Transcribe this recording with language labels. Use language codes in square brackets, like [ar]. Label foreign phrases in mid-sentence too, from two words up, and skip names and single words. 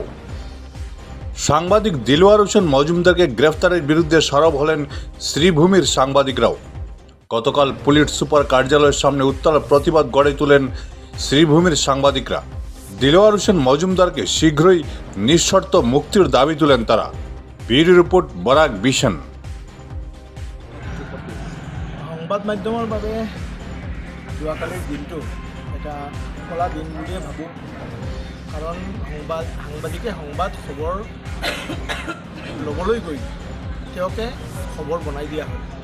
[bn] সাংবাদিক দিলওয়ার হোসেন মজুমদারকে গ্রেফতারের বিরুদ্ধে সরব হলেন শ্রীভূমির সাংবাদিকরাও। গতকাল পুলিশ সুপার কার্যালয়ের সামনে উত্তাল প্রতিবাদ গড়ে তোলেন শ্রীভূমির সাংবাদিকরা। দিলওয়ার হোসেন মজুমদারকে শীঘ্রই নিঃশর্ত মুক্তির দাবি তুলেন তারা। ব্যুরো রিপোর্ট বরাক বিশন। [as] সংবাদ মাধ্যমৰ বাবে যোৱাকালিৰ দিনটো এটা কলা দিন বুলিয়ে ভাবোঁ, কাৰণ সাংবাদিকে সংবাদ খবৰ ল'বলৈ গৈ তেওঁকে খবৰ বনাই দিয়া হয়।